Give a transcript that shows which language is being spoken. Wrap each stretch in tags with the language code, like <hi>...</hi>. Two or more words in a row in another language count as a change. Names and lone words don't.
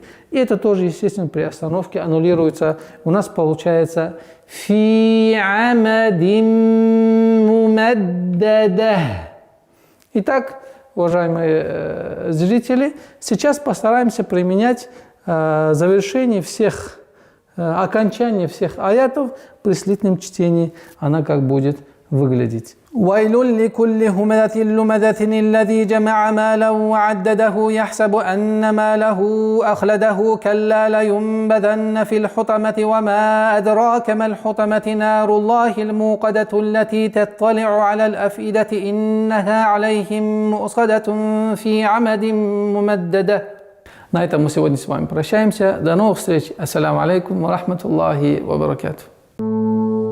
<ru>И это тоже, естественно, при остановке аннулируется. У нас получается</ru> <ar>في عمد ممددة.</ar> <ru>Итак, уважаемые зрители, сейчас постараемся применять завершение всех, окончание всех аятов при слитном чтении. Она как будет выглядеть.</ru> <ar>ويل لكل همزة لمزة الذي جمع مالا وعدده يحسب أن ماله أخلده كلا لينبذن في الحطمة وما أدراك ما الحطمة نار الله الموقدة التي تطلع على الأفئدة إنها عليهم مؤصدة في عمد ممددة.</ar> <ru>На этом мы сегодня с вами прощаемся. До новых встреч.</ru> <ar>السلام عليكم ورحمة الله وبركاته.</ar>